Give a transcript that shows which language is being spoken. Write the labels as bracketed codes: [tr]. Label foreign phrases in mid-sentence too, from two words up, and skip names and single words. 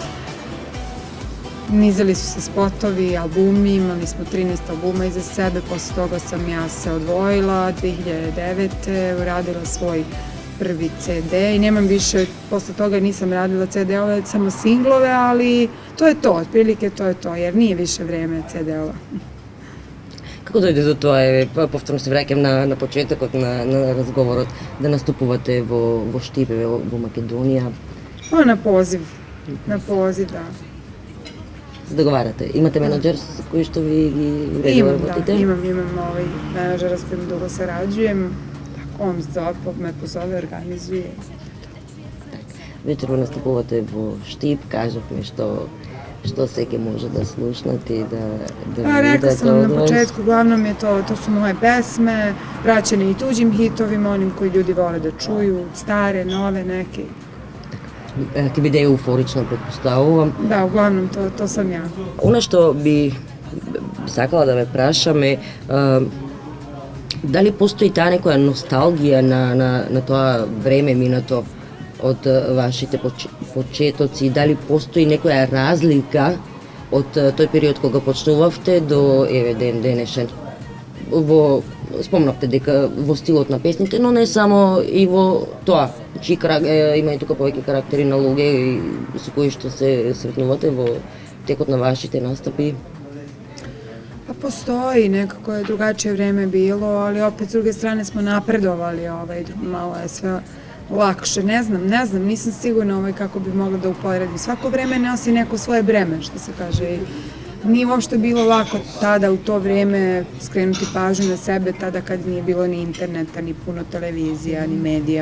[sr] Nizali su se spotovi, albumi, imali smo 13 albuma iza sebe, posle toga sam ja se odvojila, 2009. uradila svoj prvi CD i nemam više, posle toga nisam radila CD-ove, samo singlove, ali to je to, otprilike to je to, jer nije više vreme CD-ova. [mk] Како дојде do тоа? Повторно се враќам на почетокот на разговорот, да наступувате во Штипе, во Македонија. [sr] Na poziv, da. [mk] Се договарате. Имате менаџер со кој што ви ги уредува работите? [sr] Imam menadžera s kojim dugo sarađujem, tako on me pozove, organizuje. [mk] Вечерва наступувате во Штип, кажавме што секе може да слушнат и да [sr] Rekla [mk] видат [sr] sam vam [mk] од [sr] na [mk] вас. [sr] početku, uglavnom je to su moje pesme, vraćene i tuđim hitovima, onim koji ljudi vole da čuju, stare, nove, neke. [mk] Ќе биде еуфорично, предпоставувам. [sr] Da, uglavnom to sam ja. [mk] Она што би сакала да ве прашам е дали постои таа некоја носталгија на тоа време минато од вашите почетоци, дали постои некоја разлика од тој период кога почнувавте до ден денешен? Спомнавте дека во стилот на песните, но не само и во тоа. Има и тука повеќе карактери на луѓе со кои што се сретнувате во текот на вашите настапи. [sr] Pa postoji, nekako je drugačije vreme bilo, ali opet s druge strane smo napredovali, malo je sve lakše, ne znam, nisam sigurna kako bi mogla da uporedim. Svako vreme nosi neko svoje breme, što se kaže. Nije uopšte bilo lako tada u to vreme skrenuti pažnju na sebe, tada kad nije bilo ni interneta, ni puno televizija, ni medija.